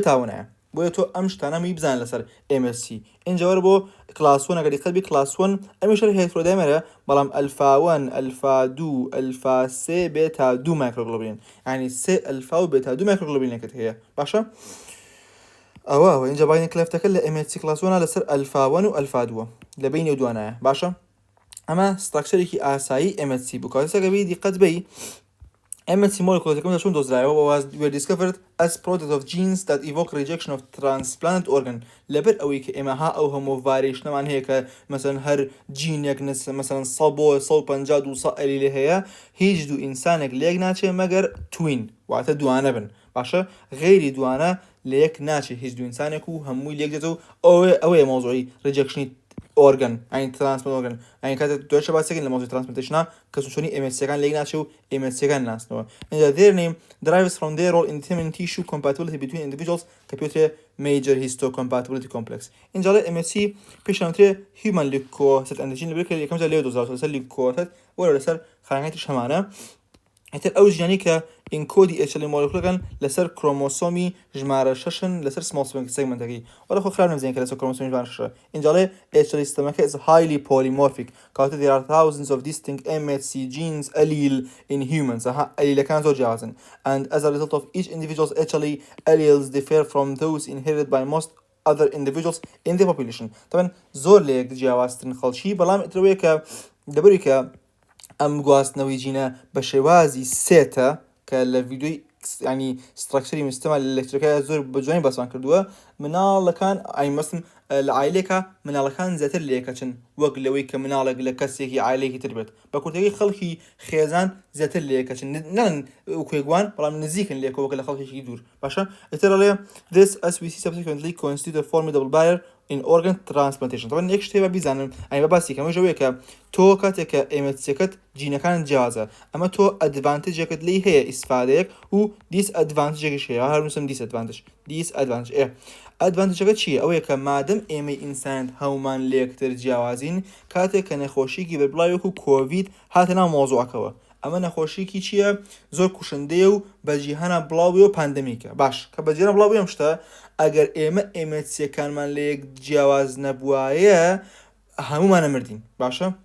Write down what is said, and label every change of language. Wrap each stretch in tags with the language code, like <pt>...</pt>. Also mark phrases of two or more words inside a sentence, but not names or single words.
<ckb>بێتا 1 بۆیە تۆ ئەم شتانەمی بزان لەسەر MHC اینجا وەرە بۆ کلاس 1 ئەگەری قەدبی کلاس 1 ئەمیش هێترۆدایمەرە بەڵام</ckb> <en>alpha 1 alpha 2 alpha 3 beta 2 microglobulin</en> <ckb>ینی 3 ئەلفا و بێتا 2 مایکرۆگلۆبولینەکەت هەیە باشە ئەوە اینجا باینی کلێفتەکە لە MHC کلاس 1 لەسەر ئەلفا 1 و ئەلفا 2 لە بینی و دوانایە باشە ئەمە ستراکچەرێکی ئاسایی MHC بوو کاتێکەکەبی دیقەت بی</ckb> <en>MHC molecules</en> <ckb>چون دۆزرایەوە</ckb> <en>were discovered as product of genes that evoke rejection of transplanted organ</en> <ckb>لەبەر ئەوەی کە ئێمەها ئەو هەموو ڤاریشنەمان هەیە کە مەسەن هەر جینێک مەسەن 100 ئەلیلە هەیە هیچ دوو ئینسانێک لێک ناچێت مەگەر توین واتە دوانە بن باشە غێری دوانە لە یەک ناچێت هیچ دوو ئینسانێک و هەمووی لێک دێت و ئەوەیە مۆزۆی ریجەکشنی</ckb> <en>organ ein transplant organ ein</en> <ckb>کاتە دوێشە باسێکن لە مۆزوی ترانسپلانتیشنە کە چۆنی MHC-ەکان لێک ناچێت و MHC-ەکان ناسنەوە</ckb> <en>their name derives from their role in determining tissue compatibility between individuals</en> <ckb>کە پێوترێ</ckb> <en>major histocompatibility complex</en> <ckb>اینجاڵێ MHC پێشانوترێ</ckb> <en>human leukocyte antigen</en> <ckb>لەبەر کە یەکەم جار لێ دۆزراوە لەسەر leukocyte وەرە لەسەر خانەکەی هەمانە ئەتر ئەو ژیانی کە ئینکۆدی HLA مۆلکولەکان لەسەر کرۆمۆسۆمی ژمارە 6 لەسەر small segmentەکەی وەرە خۆ خراپ نەبزانین کە لەسەر کرۆمۆسۆمی ژمارە 6 اینجاڵێ HLA سیستەمەکە</ckb> <en>is highly polymorphic</en> <ckb>کاتە</ckb> <en>there are thousands of distinct MHC genes allele in humans</en> <ckb>ئەلیلەکان زۆر جیاوازن and</ckb> <en>as a result of each individual's HLA alleles differ from those inherited by most other individuals in the population</en> <ckb>طبعا زۆر لە یەک جیاوازترن خەڵکی بەڵام ئەترەوەیە کە دەبەری کە ئەم گواستنەوەی جینە بە شێوازی سێتە کە لە ڤیدیۆی ینی ستراکچەری مستەما ئەلکتریکای زۆر بە جوانی باسمان کردووە مناڵەکان ئایمەستم لە عایلێکە مناڵەکان زیاتر لێکەچن وەک لەوەی کە مناڵێک لە کەسێکی عایلێکی تر بێت بە کورتەکەی خەڵکی خێزان زیاتر لێکەچن نەن کوێگوان بەڵام نزیکن لێکەوەکە لە خەڵکێکی دوور باشە ئێترەڵێ</ckb> <en>this as we see subsequently constitute a formidable barrier in organ transplantation</en> <ckb>طبعا یەک شتێ بە بیزانن ئەی بە باسی کەمە ژەوەیە کە تۆ کاتێک کە MHC-ەکەت جینەکان جیازە ئەمە تۆ ئەدڤانتێجێکت لی هەیە ئیسفادەیەک و دیسئەدڤانتێجێکیش هەیە هەرنووسم دیسئەدڤانتێج ئەدڤانتێجەکە چییە ئەوەیە کە مادەم ئێمەی ئینسان هەومان لێکتر جیاوازین کاتێک کە نەخۆشیکی بەربڵاوێک و کۆڤید هاتە ناو مۆزوعەکەوە ئەمە نەخۆشیکی چییە زۆر کوشندەیە و بە جیهانە بڵاوی و پاندەمیکە باش کە بە جیهانە بڵاوی ئەم شتە ئەگەر ئێمە MHC-ەکانمان لە یەک جیاواز نەبوایە هەمومانە مردین باشە</ckb>